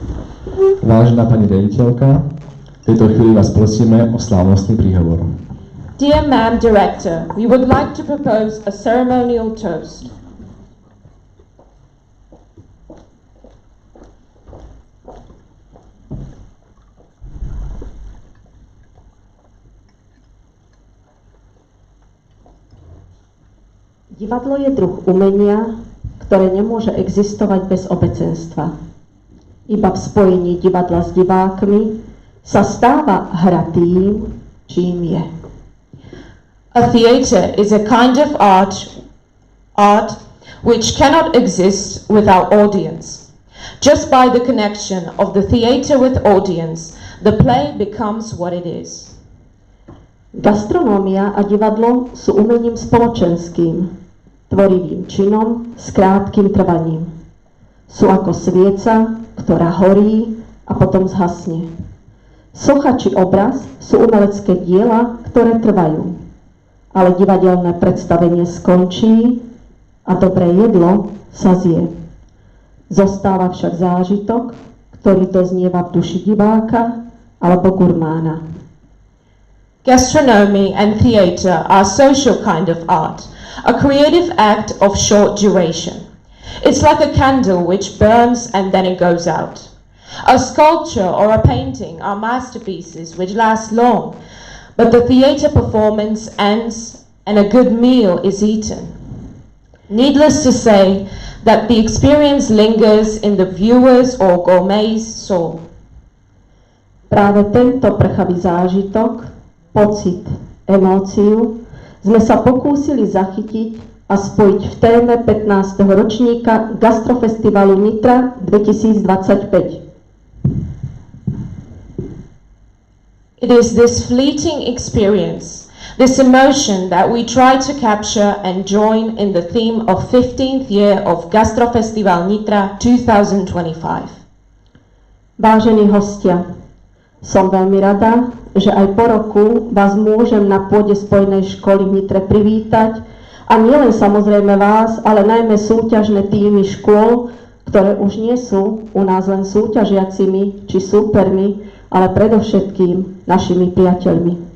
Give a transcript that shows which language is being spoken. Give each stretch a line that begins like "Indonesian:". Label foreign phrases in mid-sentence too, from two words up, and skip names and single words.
Slovak: Vážená pani riaditeľka, v tejto chvíli vás prosíme o slávnostný príhovor.
English: Dear Ma'am Director, we would like to propose a ceremonial toast.
Slovak: Divadlo je druh umenia, ktoré nemôže existovať bez obecenstva. Iba v spojení divadla s divákmi sa stáva hra tým, čím je.
English: A theatre is a kind of art which cannot exist without audience. Just by the connection of the theatre with audience, the play becomes what it is.
Slovak: Gastronómia a divadlo sú umením spoločenským, tvorivým činom s krátkym trvaním. Sú ako svieca, ktorá horí a potom zhasne. Socha či obraz sú umelecké diela, ktoré trvajú. Ale divadelné predstavenie skončí a dobré jedlo sa zje. Zostáva však zážitok, ktorý doznieva v duši diváka alebo gurmána.
English: Gastronomy and theatre are social kind of art, a creative act of short duration. It's like a candle which burns and then it goes out. A sculpture or a painting are masterpieces which last long, but the theatre performance ends and a good meal is eaten. Needless to say that the experience lingers in the viewer's or gourmet's soul.
Slovak: Práve tento prchavý zážitok, pocit, emóciu sme sa pokúsili zachytiť a spojiť v téme 15. ročníka Gastrofestivalu Nitra 2025.
English: It is this fleeting experience, this emotion that we try to capture and join in the theme of 15th year of Gastrofestival Nitra 2025.
Slovak: Vážení hostia, som veľmi rada, že aj po roku vás môžem na pôde Spojenej školy v Nitre privítať a nielen samozrejme vás, ale najmä súťažné týmy škôl, ktoré už nie sú u nás len súťažiacimi či súpermi, ale predovšetkým našimi priateľmi.